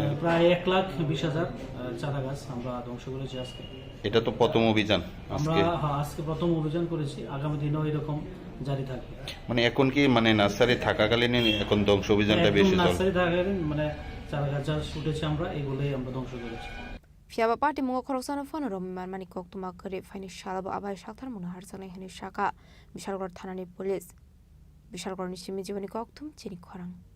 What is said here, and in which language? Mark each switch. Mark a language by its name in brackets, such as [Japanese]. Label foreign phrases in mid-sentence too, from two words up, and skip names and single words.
[Bangla] প্রায় 1,20,000 চারা গাছ আমরা ধ্বংস করেছি আজকে। এটা তো প্রথম অভিযান আমরা আজকে প্রথম অভিযান করেছি, আগামী দিনেও এরকম জারি থাকবে। মানে এখন কি মানে নার্সারি থাকাকালীন এখন ধ্বংস অভিযানটা বেশি চলে? নার্সারি থাকাকালীন মানে চারা গাছ যা উঠেছে আমরা এগুলোই আমরা ধ্বংস করেছি। [Kok Borok] Fiaba party mungo khoroksan phone rom man mani kok tuma kare faini shalaba abai shakthar mun har sanai hini shaka bishalgor thanani police bishalgor nishimi jibani kok tum chini khorang